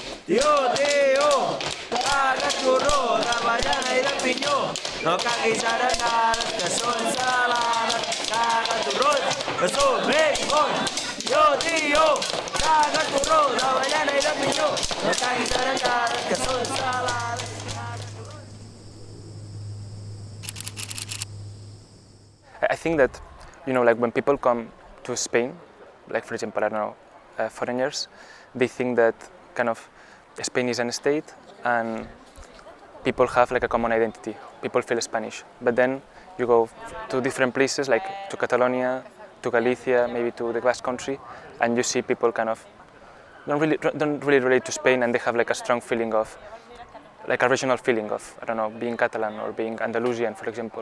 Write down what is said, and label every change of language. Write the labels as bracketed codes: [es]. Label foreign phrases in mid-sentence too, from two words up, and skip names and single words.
[ca] Tió, tió, caga torró d'avellana i de pinyó, no caguis arengades que són salades, caga torrons que són més bons. Tió, tió, caga torró d'avellana i de pinyó, no caguis arengades que són salades. [en] I think that, like when people come to Spain, like for example, I don't know, foreigners, they think that kind of Spain is a state and people have like a common identity. People feel Spanish. But then you go to different places, like to Catalonia, to Galicia, maybe to the Basque Country, and you see people kind of don't really relate to Spain, and they have like a strong feeling of, like a regional feeling of, I don't know, being Catalan or being Andalusian, for example.